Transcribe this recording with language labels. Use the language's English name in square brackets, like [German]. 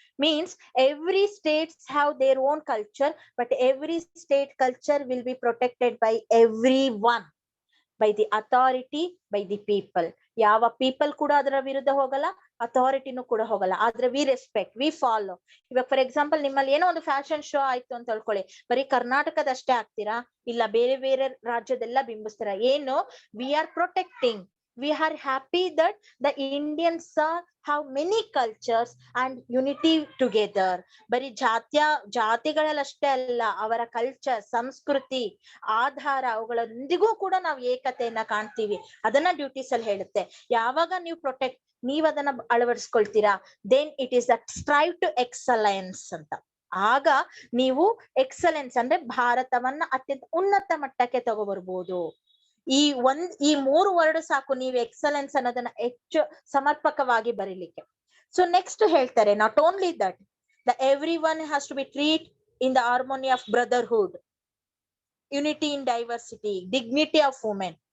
[English] Means every states have their own culture, but every state culture will be protected by everyone, by the authority, by the people. [Kannada] ಯಾವ people ಕೂಡ ಅದರ ವಿರುದ್ಧ ಹೋಗಲ್ಲ, ಅಥಾರಿಟಿನೂ ಕೂಡ ಹೋಗಲ್ಲ. ಆದ್ರೆ [English] We respect, we follow. [Kannada] ಇವಾಗ for example ನಿಮ್ಮಲ್ಲಿ ಏನೋ ಒಂದು ಫ್ಯಾಷನ್ ಶೋ ಆಯ್ತು ಅಂತ ಹೇಳ್ಕೊಳ್ಳಿ, ಬರೀ ಕರ್ನಾಟಕದಷ್ಟೇ ಆಗ್ತೀರಾ? ಇಲ್ಲ, ಬೇರೆ ಬೇರೆ ರಾಜ್ಯದೆಲ್ಲ ಬಿಂಬಿಸ್ತೀರಾ? ಏನು, [English] We are protecting. We are happy that the Indians have many cultures and unity together. [Kannada] ಬರೀ ಜಾತಿಗಳಲ್ಲಷ್ಟೇ ಅಲ್ಲ, ಅವರ ಕಲ್ಚರ್, ಸಂಸ್ಕೃತಿ, ಆಧಾರ, ಅವುಗಳೊಂದಿಗೂ ಕೂಡ ನಾವು ಏಕತೆಯನ್ನ ಕಾಣ್ತೀವಿ. ಅದನ್ನ ಡ್ಯೂಟೀಸ್ ಅಲ್ಲಿ ಹೇಳುತ್ತೆ. ಯಾವಾಗ ನೀವು ನೀವ್ ಅದನ್ನ ಅಳವಡಿಸ್ಕೊಳ್ತೀರಾ, [English] then it is that strive to excellence [Kannada] ಅಂತ. ಆಗ ನೀವು ಎಕ್ಸಲೆನ್ಸ್ ಅಂದ್ರೆ ಭಾರತವನ್ನ ಅತ್ಯಂತ ಉನ್ನತ ಮಟ್ಟಕ್ಕೆ ತಗೋಬರ್ಬೋದು. ಈ 3 ವರ್ಡ್ ಸಾಕು ನೀವು ಎಕ್ಸಲೆನ್ಸ್ ಅನ್ನೋದನ್ನ ಹೆಚ್ಚು ಸಮರ್ಪಕವಾಗಿ ಬರೀಲಿಕ್ಕೆ. [English] so next [Kannada] ಹೇಳ್ತಾರೆ, [English] Not only that the everyone has to be treat in the harmony of brotherhood, unity in diversity, dignity of women.